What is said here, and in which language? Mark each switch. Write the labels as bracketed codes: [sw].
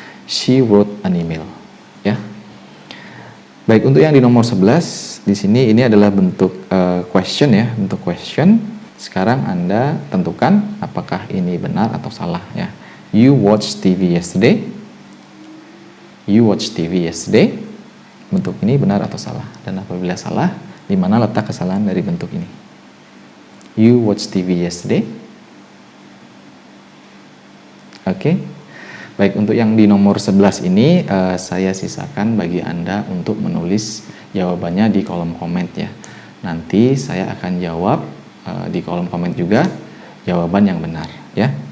[en] She wrote an email [id] ya. Baik, untuk yang di nomor 11 di sini ini adalah bentuk question ya, bentuk question. Sekarang Anda tentukan apakah ini benar atau salah ya. [en] You watched TV yesterday. You watched TV yesterday. [id] Bentuk ini benar atau salah, dan apabila salah, di mana letak kesalahan dari bentuk ini. [en] You watched TV yesterday. [id] Oke. Baik, untuk yang di nomor 11 ini saya sisakan bagi Anda untuk menulis jawabannya di kolom komen ya. Nanti saya akan jawab di kolom komen juga jawaban yang benar ya.